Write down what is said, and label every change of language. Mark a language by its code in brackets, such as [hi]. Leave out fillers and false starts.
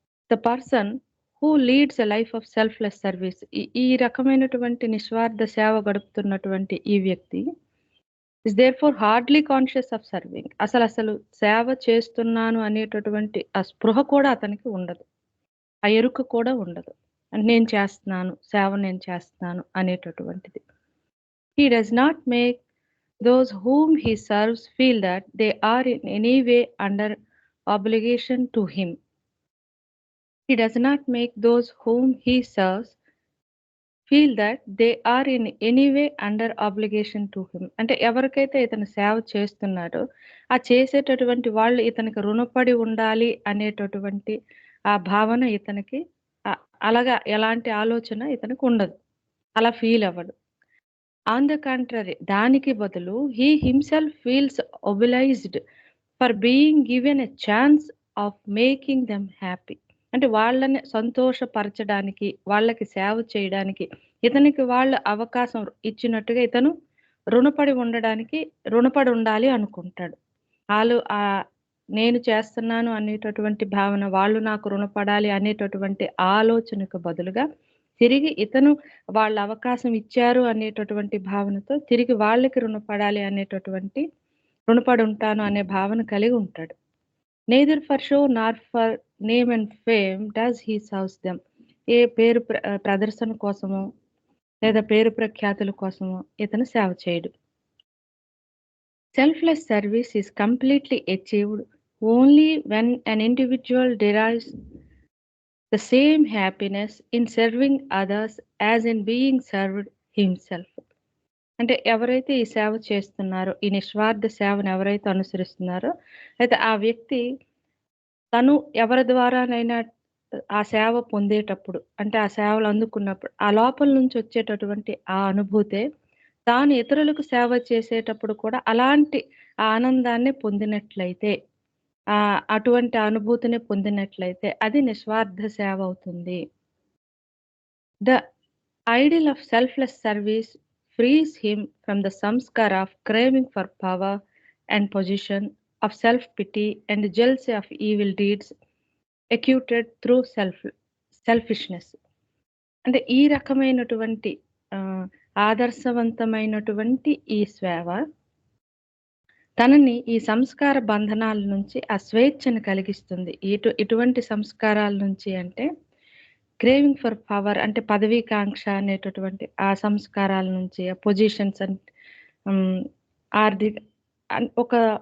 [en] the person who leads a life of selfless service, [te] ఈ రకమైనటువంటి నిస్వార్థ సేవ గడుపుతున్నటువంటి ఈ వ్యక్తి [en] Is there for hardly conscious of serving. [te] అసలు సేవ చేస్తున్నాను అనేటటువంటి ఆ స్పృహ కూడా అతనికి ఉండదు, ఆ ఎరుక కూడా ఉండదు. అంటే నేను చేస్తున్నాను, సేవ నేను చేస్తున్నాను అనేటటువంటిది. [en] He does not make those whom he serves feel that they are in any way under obligation to him. He does not make those whom he serves feel that they are in any way under obligation to him. [te] అంటే ఎవరికైతే ఇతను సేవ చేస్తున్నాడో ఆ చేసేటటువంటి వాళ్ళు ఇతనికి రుణపడి ఉండాలి అనేటటువంటి ఆ భావన ఇతనికి అలాగా ఎలాంటి ఆలోచన ఇతనికి ఉండదు, అలా ఫీల్ అవ్వడు. [en] on the contrary, [te] దానికి బదులు [en] He himself feels obliged for being given a chance of making them happy. [te] అంటే వాళ్ళని సంతోషపరచడానికి, వాళ్ళకి సేవ చేయడానికి ఇతనికి వాళ్ళు అవకాశం ఇచ్చినట్టుగా ఇతను రుణపడి ఉండాలి అనుకుంటాడు. వాళ్ళు నేను చేస్తున్నాను అనేటటువంటి భావన, వాళ్ళు నాకు రుణపడాలి అనేటటువంటి ఆలోచనకు బదులుగా తిరిగి ఇతను వాళ్ళ అవకాశం ఇచ్చారు అనేటటువంటి భావనతో తిరిగి వాళ్ళకి రుణపడాలి అనేటటువంటి, రుణపడి ఉంటాను అనే భావన కలిగి ఉంటాడు. [en] neither for show nor for name and fame does he serves them. [te] ఏ పేరు ప్రదర్శన కోసమో లేదా పేరు ప్రఖ్యాతుల కోసమో ఇతను సేవ చేయడు. [en] Selfless service is completely achieved only when an individual derives the same happiness in serving others as in being served himself. [te] అంటే ఎవరైతే ఈ సేవ చేస్తున్నారో, ఈ నిస్వార్థ సేవను ఎవరైతే అనుసరిస్తున్నారో, అయితే ఆ వ్యక్తి తను ఎవరి ద్వారానైనా ఆ సేవ పొందేటప్పుడు, అంటే ఆ సేవలు అందుకున్నప్పుడు ఆ లోపల నుంచి వచ్చేటటువంటి ఆ అనుభూతే తాను ఇతరులకు సేవ చేసేటప్పుడు కూడా అలాంటి ఆనందాన్ని పొందినట్లయితే, అటువంటి అనుభూతిని పొందినట్లయితే అది నిస్వార్థ సేవ అవుతుంది. [en] The ideal of selfless service frees him from the samskara of craving for power and position, of self-pity and jealousy of evil deeds acute through selfishness. [te] అంటే ఈ రకమైనటువంటి ఆదర్శవంతమైనటువంటి ఈ సేవ తనని ఈ సంస్కార బంధనాల నుంచి ఆ స్వేచ్ఛను కలిగిస్తుంది. ఇటువంటి సంస్కారాల నుంచి అంటే [en] craving for power, [te] అంటే పదవీకాంక్ష అనేటటువంటి ఆ సంస్కారాల నుంచి, ఆ పొజిషన్స్ అంటే ఆర్థిక ఒక